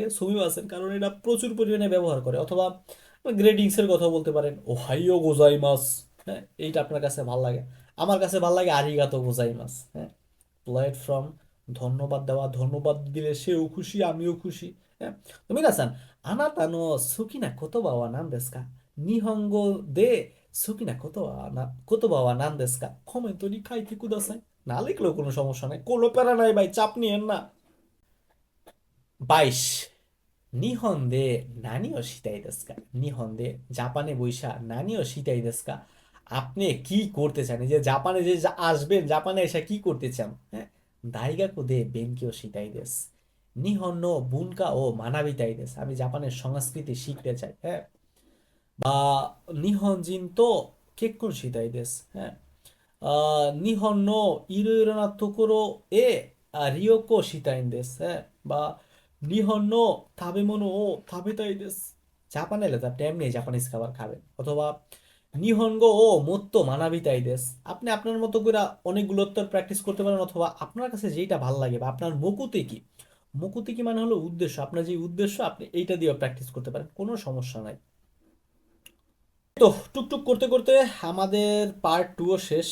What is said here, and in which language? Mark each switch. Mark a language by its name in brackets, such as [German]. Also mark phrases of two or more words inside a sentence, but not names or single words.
[Bangla] সুমিমাসেন, কারণ এটা প্রচুর পরিমাণে ব্যবহার করে। অথবা গ্রেডিংস এর কথা বলতে পারেন, [Japanese] おはようございます, [Bangla] হ্যাঁ, এইটা আপনার কাছে ভাল লাগে। আমার কাছে ভাল লাগে [Japanese] ありがとうございます, [Bangla] হ্যাঁ, প্ল্যাটফর্ম, ধন্যবাদ দেওয়া, ধন্যবাদ দিলে সেও খুশি আমিও খুশি, হ্যাঁ। তুমি না [Japanese] あなたの好きな言葉は何ですか? 日本語で好きな言葉は言葉は何ですか？コメントに書いてください。 [Bangla] না লিখলেও কোনো সমস্যা নাই। কোনো প্যারা নাই ভাই, চাপ নিয়েন না। 22、 [Japanese] 日本で何をしたいですか？日本で [Bangla] জাপানে বইসা [Japanese] 何をしたいですか? [Bangla] আপনি কি করতে চান? এই যে জাপানে যে আসবেন, জাপানে এসে কি করতে চান? হ্যাঁ, [Japanese] 大学で勉強したいです。日本の文化を学びたいです。 [Bangla] আমি জাপানের সংস্কৃতি শিখতে চাই। হ্যাঁ, বা [Japanese] 日本人と結婚したいです。হ্যাঁ, 日本のいろいろなところへ旅行したいんです。বা 日本の食べ物を食べたいです。 [Bangla] জাপানে এলে তো আপনি এমনি জাপানিজ খাবার খাবেন, অথবা [Japanese] 日本語をもっと学びたいです। [Bangla] আপনি আপনার মতো করে অনেকগুলো উত্তর প্র্যাকটিস করতে পারেন, অথবা আপনার কাছে যেটা ভালো লাগে বা আপনার মকুতে কি, মকুতে কি মানে হলো উদ্দেশ্য, আপনার যে উদ্দেশ্য আপনি এইটা দিয়ে প্র্যাকটিস করতে পারেন, কোনো সমস্যা নাই। তো টুকটুক করতে করতে আমাদের পার্ট 2ও শেষ।